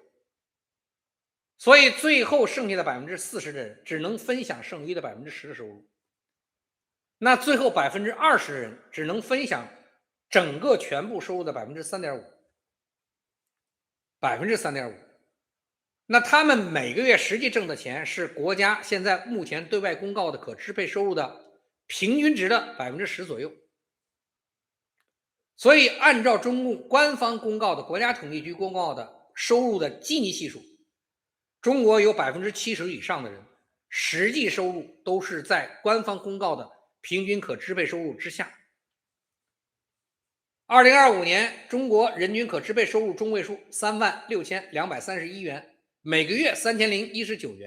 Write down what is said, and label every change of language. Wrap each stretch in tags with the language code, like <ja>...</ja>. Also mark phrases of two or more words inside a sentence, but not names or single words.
<zh>所以最後剩下的40%的人只能分享剩餘的10%的收入，那最後20%的人只能分享整個全部收入的3.5%，那他們每個月實際掙的錢是國家現在目前對外公告的可支配收入的平均值的10%左右。所以按照中共官方公告的國家統計局公告的收入的基尼係數，中國有70%以上的人實際收入都是在官方公告的平均可支配收入之下。2025年中國人均可支配收入中位數36231元，每個月3019元。</zh>